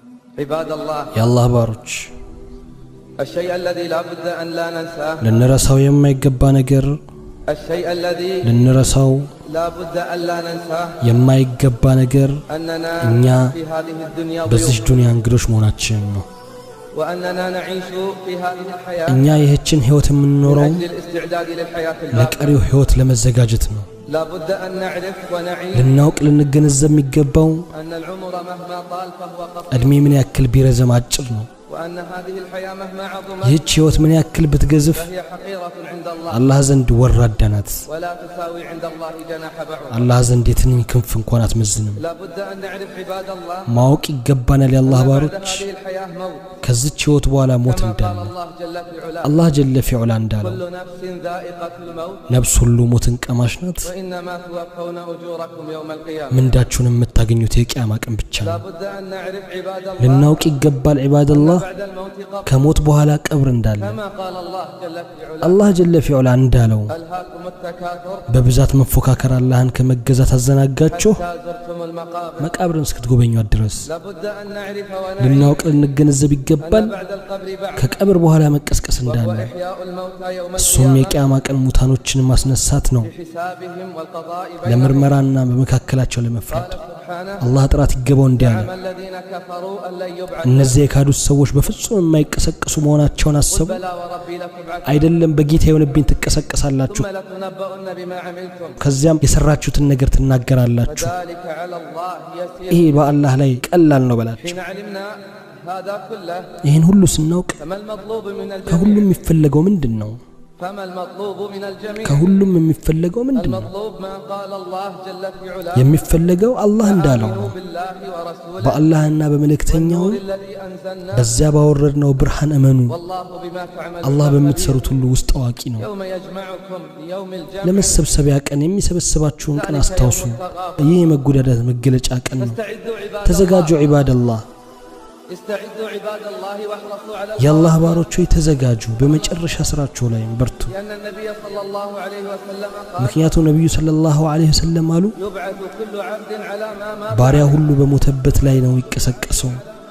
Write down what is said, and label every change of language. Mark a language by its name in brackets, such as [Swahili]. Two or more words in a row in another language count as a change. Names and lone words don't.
[Arabic] عباد الله يا الله باروች الشيء الذي لا بد أن لا ننساه [Amharic] ልንረሳው የማይገባ ነገር [Arabic] الشيء الذي [Amharic] ልንረሳው [Arabic] لا بد أن لا ننساه [Amharic] የማይገባ ነገር [Arabic] أننا في هذه الدنيا [Amharic] በዚህ ዱንያ እንግዶች መሆናችን ነው [Arabic] وأننا نعيش في هذه الحياة [Amharic] እኛ ይህችን ህይወት የምንኖረው [Arabic] للاستعداد للحياة [Amharic] ለቀሪው ህይወት ለመዘጋጀት ነው [Arabic] لا بد أن نعرف ونعيش [Amharic] ልናውቅ ልንገነዘብ የሚገባው [Arabic] أن العمر مهما طال فهو قصير [Amharic] እድሜ ምን ያክል ቢረዘም አጭር ነው [Arabic] وأن هذه الحياة مهما عظمت [Amharic] ይህች ህይወት ምን ያክል ብትገዝፍ [Arabic] فهي حقيرة عند الله [Amharic] አላህ ዘንድ ወራዳ ናት [Arabic] ولا تساوي عند الله جناح بعوض [Amharic] አላህ ዘንድ የትንኝ ክንፍ እንኳን አትመዝንም [Arabic] لا بد أن نعرف عباد الله [Amharic] ማወቅ ይገባናል የአላህ [Arabic] بعد [Amharic] ባሮች [Arabic] هذه الحياة موت [Amharic] ከዚች ህይወት በኋላ ሞት [Arabic] كما قال [Amharic] እንዳለ [Arabic] الله جل في علاه [Amharic] አላህ [Arabic] جل في علاه [Amharic] እንዳለው [Arabic] كل نفس ذائقة الموت [Amharic] ነፍስ ሁሉ ሞትን ቀማሽ ናት [Arabic] وإنما توفون أجوركم يوم القيامة [Amharic] ምንዳችሁን የምታገኙት የቂያማ ቀን ብቻ [Arabic] لا [Amharic] ነው [Arabic] بد أن نعرف عباد الله [Amharic] ልናውቅ ይገባል ዒባደላህ [Arabic] بعد الموت قبر [Amharic] ከሞት በኋላ ቀብር እንዳለ [Arabic] كما قال الله جل في علاه [Amharic] አላህ [Arabic] جل في علاه [Amharic] እንዳለው [Arabic] ألهاكم التكاثر [Amharic] በብዛት መፎካከር አላህን ከመገዛት አዘናጋችሁ [Arabic] حتى زرتم المقابر [Amharic] መቃብርን እስክትጎበኙት ድረስ [Arabic] لا بد أن نعرف ونعيش [Amharic] ልናውቅ ልንገነዘብ ይገባል [Arabic] أن بعد القبر بعد [Amharic] ከቀብር በኋላ መቀስቀስ እንዳለ [Arabic] وإحياء الموتى يوم [Amharic] እሱም [Arabic] القيامة [Amharic] የቂያማ ቀን ሙታኖችን ማስነሳት ነው [Arabic] بحسابهم والقضاء بينهم [Amharic] ለምርመራና በመካከላቸው ለመፍረድ [Arabic] قال سبحانه [Amharic] አላህ ጥራት ይገባው እንዲያለ [Arabic] زعم الذين كفروا أن لن يبعثوا [Amharic] እነዚህ የካዱት ሰዎች በፍጹም የማይቀሰቀሱ መሆናቸውን አሰቡ [Arabic] بلى وربي لتبعثون [Amharic] አይደለም በጌታ የሆነብኝ ትቀሰቀሳላችሁ [Arabic] ثم لتنبؤن بما عملتم [Amharic] ከዚያም የሰራችሁትን ነገር ትናገራላችሁ [Arabic] ذلك على الله يسير [Amharic] ይሄ በአላህ ላይ ቀላል ነው በላችሁ [Arabic] حين علمنا هذا كله [Amharic] ይህን ሁሉ ስናውቅ [Arabic] فما المطلوب من الجميع [Amharic] ከሁሉም የሚፈለገው ምንድነው [Arabic] فما المطلوب من الجميع [Amharic] ከሁሉም የሚፈለገው ምንድነው [Arabic] المطلوب ما قال الله جل في علاه [Amharic] የሚፈለገው አላህ እንዳለው ነው [Arabic] آمنوا بالله ورسوله [Amharic] በአላህና በመልእክተኛው [Arabic] والنور الذي أنزلنا [Amharic] በዚያ ባወረድነው ብርሃን እመኑ [Arabic] والله بما تعملون [Amharic] አላህ [Arabic] خبير. [Amharic] በምትሰሩት ሁሉ ውስጥ አዋቂ ነው [Arabic] يوم يجمعكم ليوم الجمع [Amharic] ለመሰብሰቢያ ቀን የሚሰበስባችሁን ቀን አስታውሱ ይህ የመጎዳዳት መገለጫ ቀን ነው [Arabic] استعدوا عباد [Amharic] ተዘጋጁ [Arabic] الله [Amharic] ዒባደላህ [Arabic] استعدوا عباد الله واحرصوا على [Amharic] የአላህ ባሮች ሆይ ተዘጋጁ በመጨረሻ ስራችሁ ላይ በርቱ [Arabic] لأن النبي صلى الله عليه وسلم قال [Amharic] ምክንያቱም ነብዩ [Arabic] صلى الله عليه وسلم [Amharic] አሉ [Arabic] يبعث كل عبد على ما مات [Amharic] ባሪያ ሁሉ በሞተበት ላይ ነው ይቀሰቀሰው